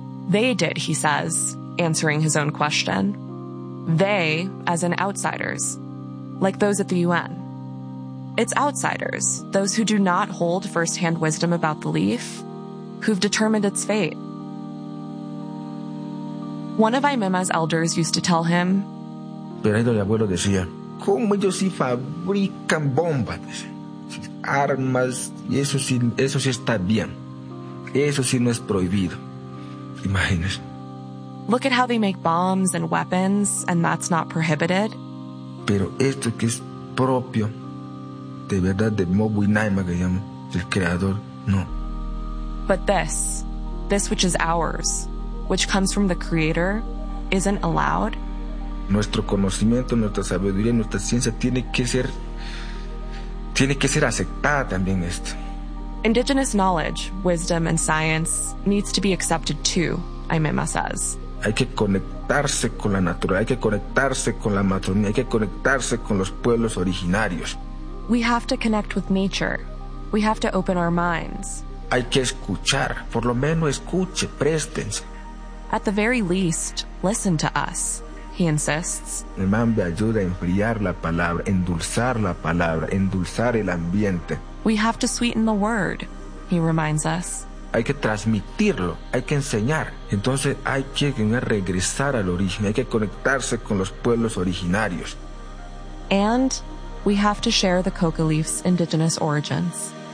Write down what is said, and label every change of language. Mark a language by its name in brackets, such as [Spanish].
[English] They did, he says, answering his own question. They, as in outsiders, like those at the UN. It's outsiders, those who do not hold firsthand wisdom about the leaf, who've determined its fate. One of Aymema's elders used to tell him, [Spanish] pero el abuelo decía, ¿cómo ellos sí fabrican bombas? Armas, y eso sí está bien. Eso sí no es prohibido. Imagínese. [English] Look at how they make bombs and weapons, and that's not prohibited. [Spanish] Pero esto que es propio, de verdad, de Mobu Naima, que llamo, el creador, no. [English] But this which is ours, which comes from the creator, isn't allowed. [Spanish] Nuestro conocimiento, nuestra sabiduría, nuestra ciencia tiene que ser aceptada también esto. [English] Indigenous knowledge, wisdom, and science needs to be accepted too, Aymema says. [Spanish] Hay que conectarse con la naturaleza, hay que conectarse con la Amazonía, hay que conectarse con los pueblos originarios. [English] We have to connect with nature. We have to open our minds. [Spanish] Hay que escuchar, por lo menos escuche, préstense. [English] At the very least, listen to us, he insists. [Spanish] El mambe ayuda a enfriar la palabra, endulzar el ambiente. [English] We have to sweeten the word, he reminds us. [Spanish] Hay que transmitirlo, hay que enseñar. Entonces hay que regresar al origen, hay que conectarse con los pueblos originarios. [English] And we have to share the coca leaf's indigenous origins.